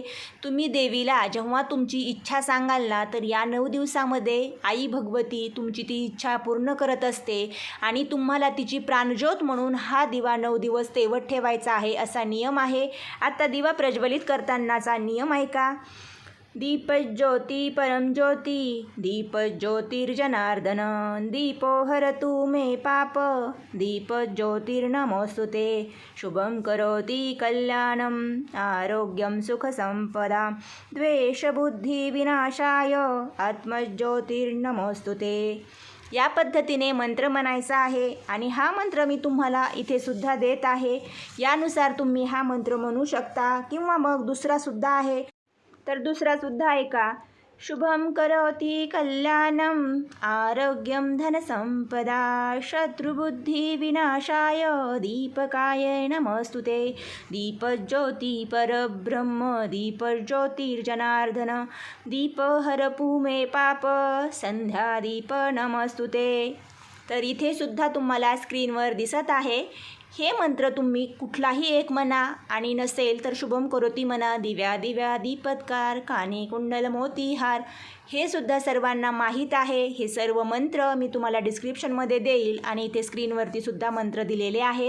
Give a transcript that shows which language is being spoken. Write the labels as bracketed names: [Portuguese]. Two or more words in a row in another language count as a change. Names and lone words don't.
[Marathi] तुम्ही देवीला जेव्हा तुमची इच्छा सांगाल ना तर या 9 दिवसामध्ये आई भगवती तुमची ती इच्छा पूर्ण करत असते आणि तुम्हाला तिची प्राणज्योत म्हणून हा दिवा 9 दिवस तेवत ठेवायचा आहे असा नियम आहे. आता दिवा प्रज्वलित करतानाचा नियम आहे का? [Sanskrit] दीपज्योती परम ज्योती दीपज्योतिर्जनार्दन दीपो हरतु मे पाप दीपज्योतिर्नमोस्तुते शुभं करोति कल्याणं आरोग्यं सुखसंपदा द्वेषबुद्धिविनाशाय आत्मज्योतिर्नमोस्तुते. [Marathi] या पद्धतीने मंत्र म्हणायचा आहे आणि हा मंत्र मी तुम्हाला इथे सुद्धा देत आहे. यानुसार तुम्ही हा मंत्र म्हणू शकता किंवा मग दुसरासुद्धा आहे तर दुसरासुद्धा ऐका. [Sanskrit] शुभं करोति कल्याणं आरोग्यं धनसंपदा शत्रुबुद्धिविनाशाय दीपकाय नमस्तुते दीपज्योति परब्रह्म दीपज्योतिर्जनार्दन दीपहरपु मे पाप संध्यादीप नमस्तुते. [Marathi] तर इथे सुद्धा तुम्हाला स्क्रीनवर दिसत आहे. हे मंत्र तुम्ही कुठलाही एक म्हणा आणि नसेल तर [Sanskrit] शुभम करोती [Marathi] म्हणा, दिव्या दिव्या दीपत्कार काने कुंडल मोतीहार, हे सुद्धा सर्वांना माहीत आहे. हे सर्व मंत्र मी तुम्हाला डिस्क्रिप्शनमध्ये देईल आणि इथे स्क्रीनवरती सुद्धा मंत्र दिलेले आहेत.